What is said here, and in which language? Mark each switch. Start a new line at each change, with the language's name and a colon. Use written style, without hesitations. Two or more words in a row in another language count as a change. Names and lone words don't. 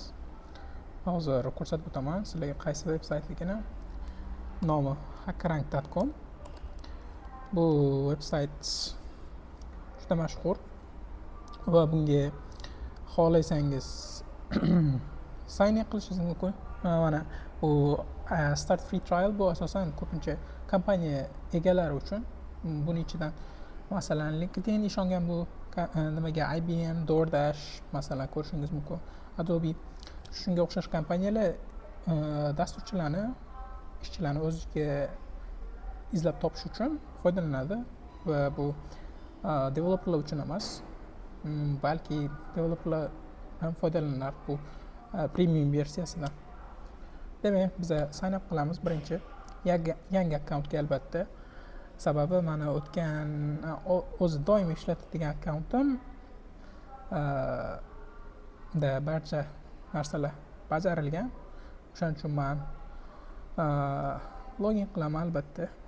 Uzbek: Hozir ko'rsatib o'taman sizlarga qaysi veb-saytligini. Nomi hackerrank.com. Bu veb-sayt juda mashhur va bunga xohlasangiz
English: sign in
Uzbek: qilishingiz mumkin. Mana bu
English: start free trial
Uzbek: bu asosan ko'pincha kompaniya egalari uchun. Buning ichidan masalan LinkedIn ishongan bu nimaga IBM, DoorDash masalan ko'rishingiz mumkin. Adobe shunga o'xshash kompaniyalar dasturchilarni, ishchilarni o'ziga izlab topish uchun foydalanadi va bu developerlar uchun emas, balki developerlar ham foydalanar bu premium versiyasidan. Demak, biz
English: sign up
Uzbek: qilamiz birinchi yangi akkauntga albatta. Sababi mana o'tgan o'zi doim ishlatadigan akkauntim da barcha narsalar bajarilgan. O'shaning uchun men login qilaman albatta.